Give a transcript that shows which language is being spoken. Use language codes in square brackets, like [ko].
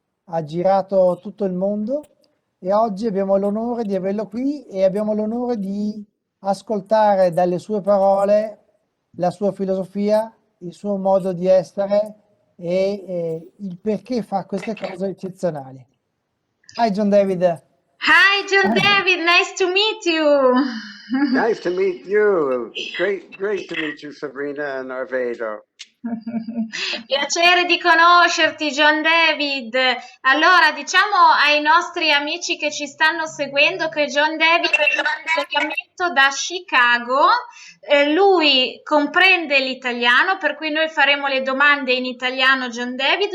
[it] Ha girato tutto il mondo e oggi abbiamo l'onore di averlo qui e abbiamo l'onore di ascoltare dalle sue parole la sua filosofia, il suo modo di essere e il perché fa queste cose eccezionali. [en] Hi John David. Hi John David, nice to meet you. Nice to meet you. Great to meet you, Sabrina and Arvedo. [it] Piacere di conoscerti, John David. Allora, diciamo ai nostri amici che ci stanno seguendo che John David è in collegamento da Chicago. Lui comprende l'italiano, per cui noi faremo le domande in italiano, John David.